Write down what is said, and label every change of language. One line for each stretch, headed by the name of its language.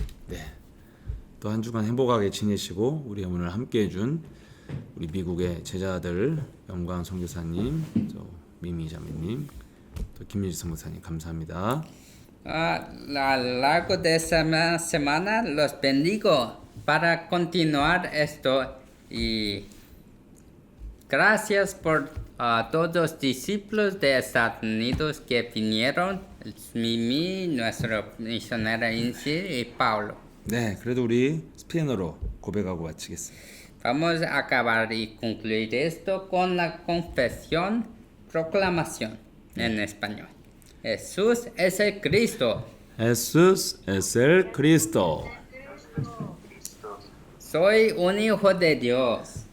Korean: 네, 또 한 주간 행복하게 지내시고 우리 오늘 함께해 준 우리 미국의 제자들 영광 선교사님, 또 미미 자매님, 또 김민지 선교사님 감사합니다.
Spanish: A lo largo de esta semana los bendigo para continuar esto y gracias por todos los discípulos de Estados Unidos que vinieron, Mimi, nuestro misionero Insi y Paulo.
Korean: 네, 그래도 우리 스페인어로 고백하고 마치겠습니다.
Spanish: Vamos a acabar y concluir esto con la confesión, proclamación en español. Jesús es el Cristo. Jesús es el Cristo. Soy un hijo de Dios.